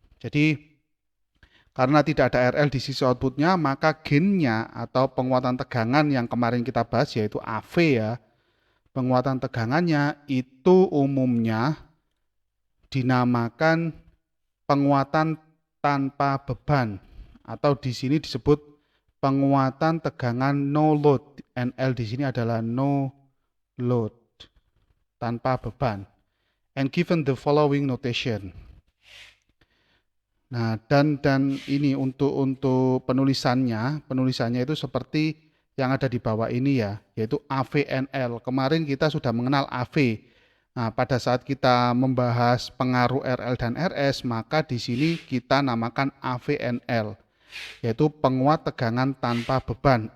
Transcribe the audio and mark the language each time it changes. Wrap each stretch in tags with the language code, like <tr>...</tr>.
<id>Jadi karena tidak ada RL di sisi outputnya, maka gainnya atau penguatan tegangan yang kemarin kita bahas yaitu AV ya, penguatan tegangannya itu umumnya dinamakan penguatan tanpa beban atau di sini disebut penguatan tegangan no load. NL di sini adalah no load, tanpa beban.</id> <en>And given the following notation.</en> <id>Nah, dan ini untuk penulisannya itu seperti yang ada di bawah ini ya, yaitu AVNL. Kemarin kita sudah mengenal AV. Nah, pada saat kita membahas pengaruh RL dan RS, maka di sini kita namakan AVNL, yaitu penguat tegangan tanpa beban.</id>